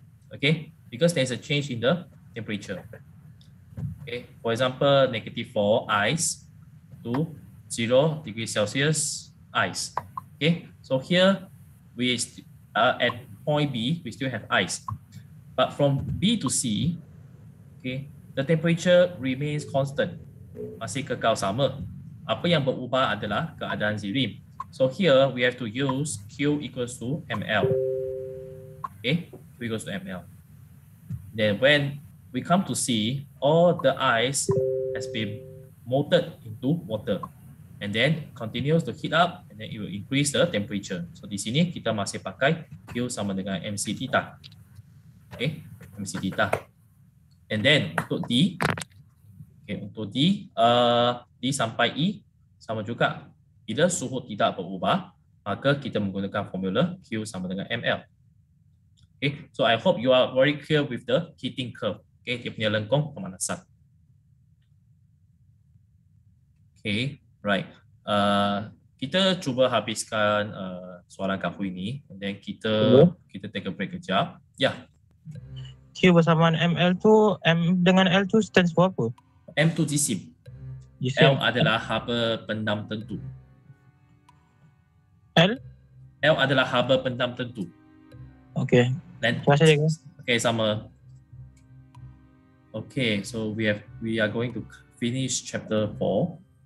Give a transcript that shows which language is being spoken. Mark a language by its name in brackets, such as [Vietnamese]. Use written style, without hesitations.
[English] Okay, because there's a change in the temperature. Okay, for example, -4 ice to 0 degrees Celsius ice. Okay, so here we at point B we still have ice, but from B to C, okay, the temperature remains constant, [Malay] masih kekal sama. Apa yang berubah adalah keadaan zirim. [English] So here we have to use Q equals to ml. Okay, Q equals to ml. Then when we come to C, all the ice has been melted into water, and then continues to heat up, and then it will increase the temperature. [Malay] So di sini kita masih pakai Q sama dengan MC theta. Okay, MC theta. And then untuk D, okay, untuk D, D sampai E sama juga. Bila suhu tidak berubah, maka kita menggunakan formula Q sama dengan ml. [English] Okay, so I hope you are very clear with the heating curve. [Malay] Okay, dia punya lengkung pemanasan. Okay, right. Kita cuba habiskan soalan kafu ini, and then kita [English] take a break [Malay] kejap. Ya. Q bersamaan ML tu, M dengan L tu stands for apa? M tu jisim. L adalah haba pendam tentu. L adalah haba pendam tentu. Okay. Dan okay, sama. [English] Okay, so we are going to finish chapter 4.